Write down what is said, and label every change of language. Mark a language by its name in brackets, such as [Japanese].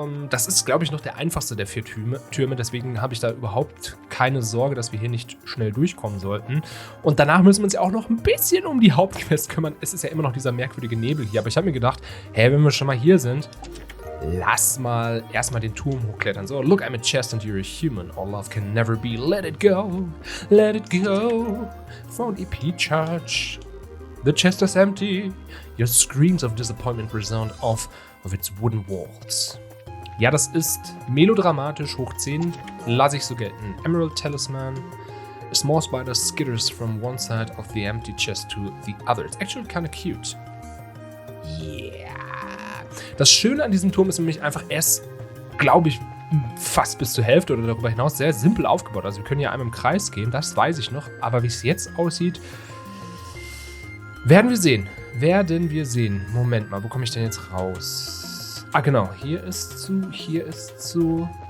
[German] Das ist, glaube ich, noch der einfachste der 4 Türme. Deswegen habe ich da überhaupt keine Sorge, dass wir hier nicht schnell durchkommen sollten. Und danach müssen wir uns ja auch noch ein bisschen um die Hauptquest kümmern. Es ist ja immer noch dieser merkwürdige Nebel hier. Aber ich habe mir gedacht, hey, wenn wir schon mal hier sind, lass mal erstmal den Turm hochklettern. [English] So, look, I'm a chest and you're a human. All love can never be. Let it go. Let it go. Found EP charge. The chest is empty. Your screams of disappointment resound off of its wooden walls. [German] Ja, das ist melodramatisch hoch 10. Lass ich so gelten. Emerald Talisman. [English] A small spider skitters from one side of the empty chest to the other. It's actually kind of cute. Yeah. [German] Das Schöne an diesem Turm ist nämlich einfach, er ist, glaube ich, fast bis zur Hälfte oder darüber hinaus sehr simpel aufgebaut. Also wir können ja einmal im Kreis gehen, das weiß ich noch. Aber wie es jetzt aussieht, werden wir sehen. Moment mal, wo komme ich denn jetzt raus? Ah genau, hier ist zu.